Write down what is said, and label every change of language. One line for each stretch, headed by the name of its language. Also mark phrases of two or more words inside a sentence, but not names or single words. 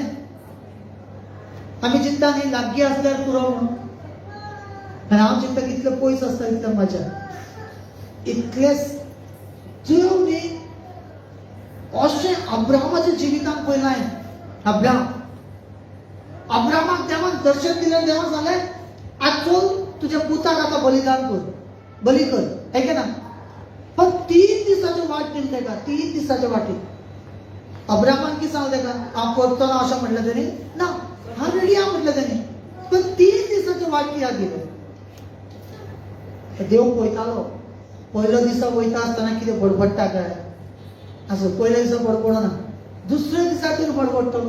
Konkani: आमी चिंतता न्ही लागीं आसल्यार पुरो म्हणून, आनी हांव चिंतता कितले पयस आसता तितले मजा. इतलेच देव न्ही अशें अब्राहमाच्या जिवितांत पळयलां हांवें. अब्राहमाक देवान दर्शन दिलें. देवान सांगलें, आज चल तुज्या पुताक आतां बलिदान कर, बली कर.
Hindi: है की ना?
Konkani: पण 3 दिसाची वाट दिली ताका. 3 दिसाचे वाटेर अब्राहमान कितें सांगलें ताका? हांव करतो ना अशें म्हटलें तेणी? ना, हांव रेडी आहा म्हटलें तेणी. पण 3 दिसाची वाट कित्याक दिली? देव पळयतालो. पयलो दिसा वयता आसतना कितें बडबडटा काय? असो पयल्या दिसा बडबडना, दुसऱ्या दिसा तरी बडबडटलो.